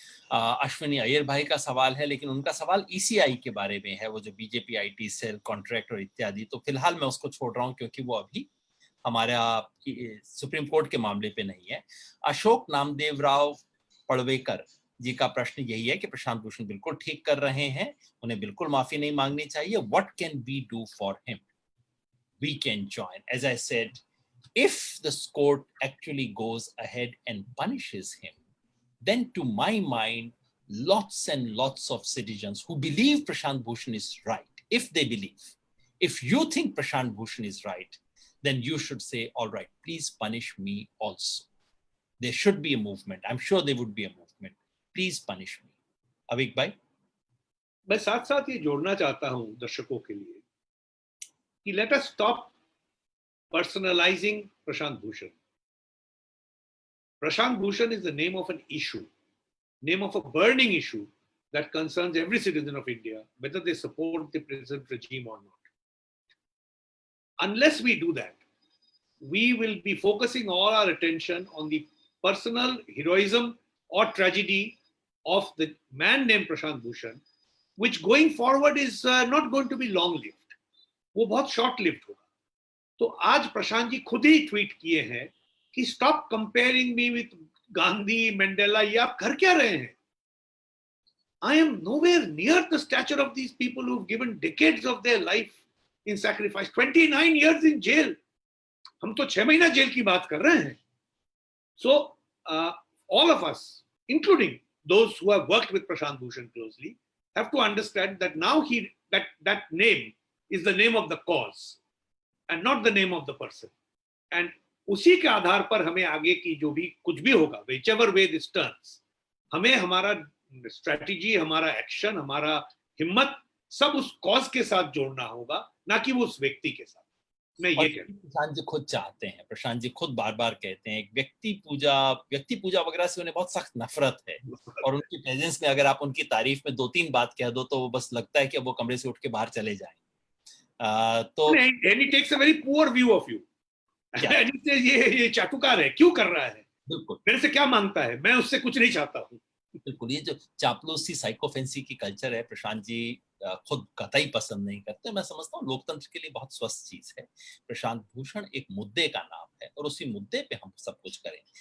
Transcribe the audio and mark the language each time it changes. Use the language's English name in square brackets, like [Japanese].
[Hindi] अश्विनी अय्यर भाई का सवाल है, लेकिन उनका सवाल ईसीआई के बारे में है, वो जो बीजेपी आईटी सेल कॉन्ट्रैक्ट और इत्यादि। तो फिलहाल मैं उसको छोड़ रहा हूँ क्योंकि वो अभी हमारा सुप्रीम कोर्ट के मामले पे नहीं है। अशोक नामदेव राव पड़वेकर जी का प्रश्न यही है कि प्रशांत भूषण बिल्कुल ठीक कर रहे हैं, उन्हें बिल्कुल माफी नहीं मांगनी चाहिए। [English] What can we do for him? We can join, as I said, if the court actually goes ahead and punishes him, then to my mind, lots and lots of citizens who believe Prashant Bhushan is right, if they believe, if you think Prashant Bhushan is right, then you should say, all right, please punish me also. There should be a movement. I'm sure there would be a movement. Please punish me. Avik bhai? [Hindi] मैं साथ साथ ये जोड़ना चाहता हूं दर्शकों के लिए कि [English] let us stop personalising [Hindi] Prashant Bhushan. [English] Prashant Bhushan is the name of an issue, name of a burning issue that concerns every citizen of India, whether they support the present regime or not. Unless we do that, we will be focusing all our attention on the personal heroism or tragedy of the man named Prashant Bhushan, which going forward is not going to be long-lived. [Hindi] वो बहुत short-lived होगा. तो आज प्रशांत जी खुद ही tweet किए हैं कि [English] stop comparing me with [Hindi] Gandhi, Mandela. ये आप कर क्या रहे हैं? [English] I am nowhere near the stature of these people who've given decades of their life in sacrifice. 29 years in jail. [Hindi] हम तो 6 महीना जेल की बात कर रहे हैं. [English] So all of us, including those who have worked with Prashant Bhushan closely, have to understand that now that name is the name of the cause and not the name of the person. [Hindi] And उसी के आधार पर हमें आगे की जो भी कुछ भी होगा, [English] whichever way this turns, [Hindi] हमें हमारा स्ट्रेटजी, हमारा एक्शन, हमारा हिम्मत सब उस कॉज के साथ जोड़ना होगा, ना कि वो उस व्यक्ति के साथ. मैं ये कहता हूं. प्रशांत जी खुद चाहते हैं, प्रशांत जी खुद बार बार कहते हैं, व्यक्ति पूजा वगैरह से उन्हें बहुत सख्त नफरत है, और उनकी प्रेजेंस में अगर आप उनकी तारीफ में 2-3 बात कह दो तो वो बस लगता है कि अब वो कमरे से उठ के बाहर चले जाएं. तो [English] And he takes a very poor view of you. [Hindi] ये चाटुकार है, क्यों कर रहा है, बिल्कुल मेरे से क्या मांगता है, मैं उससे कुछ नहीं चाहता हूँ. बिल्कुल, ये जो चापलूसी साइकोफेंसी की कल्चर है, प्रशांत जी खुद कतई पसंद नहीं करते. मैं समझता हूँ लोकतंत्र के लिए बहुत स्वस्थ चीज है. प्रशांत भूषण एक मुद्दे का नाम है और उसी मुद्दे पे हम सब कुछ करें.